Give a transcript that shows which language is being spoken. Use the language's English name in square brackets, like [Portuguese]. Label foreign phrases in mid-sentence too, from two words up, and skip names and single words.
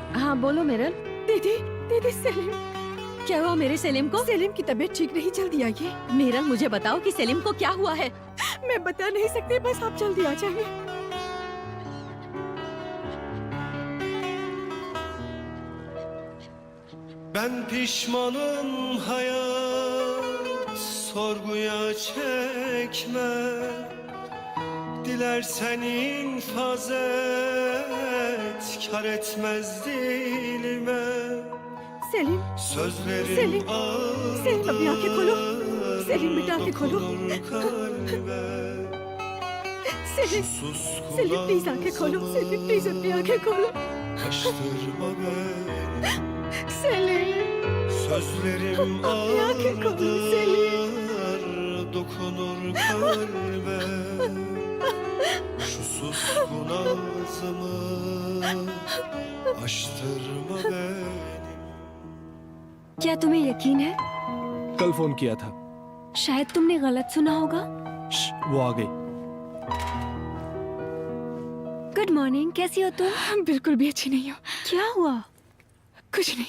[Hindi] हाँ बोलो मेरल। दीदी दीदी सेलिम, क्या हुआ मेरे सेलिम को? सेलिम की तबीयत ठीक नहीं, जल्दी आइए। मेरल मुझे बताओ कि सेलिम को क्या हुआ है? मैं बता नहीं सकती, बस आप जल्दी आ जाइए। [Turkish] Ben pişmanım hayat, sorguya çekme. Dilersen infaz et, kar etmez dilime. [Hindi] सेलिम, [Turkish] Sözlerim [Hindi] Selim, Selim अपनी आंखें खोलो। सेलिम बेटा आंखें खोलो। सेलिम, सेलिम प्लीज आंखें खोलो। सेलिम प्लीज अपनी आंखें खोलो। [Turkish] Kaçtırma beni. [Hindi] सेलिम, [Turkish] Sözlerim [Hindi] अपनी आंखें खोलो सेलिम। [Turkish] ağır, dokunur kalbe. Şu suskun ağzımı açtırma beni. [Hindi] क्या तुम्हें यकीन है? कल फोन किया था। शायद तुमने गलत सुना होगा। वो आ गई। [English] good morning, [Hindi] कैसी हो तुम? बिल्कुल भी अच्छी नहीं हो। क्या हुआ? कुछ नहीं।